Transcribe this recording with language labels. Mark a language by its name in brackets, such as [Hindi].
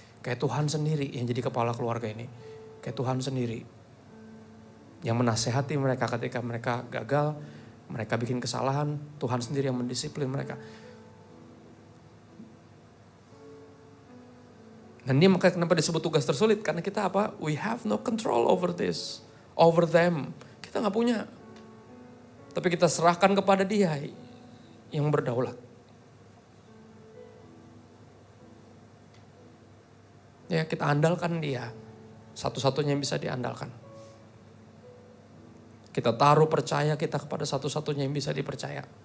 [Indonesian] Kayak Tuhan sendiri yang jadi kepala keluarga ini. Kayak Tuhan sendiri yang menasehati mereka ketika mereka gagal, mereka bikin kesalahan, Tuhan sendiri yang mendisiplin mereka. Dan ini makanya kenapa disebut tugas tersulit, karena kita apa? [English] We have no control over this, over them. [Indonesian] Kita gak punya. Tapi kita serahkan kepada Dia yang berdaulat. Ya kita andalkan Dia, satu-satunya yang bisa diandalkan. Kita taruh percaya kita kepada satu-satunya yang bisa dipercaya.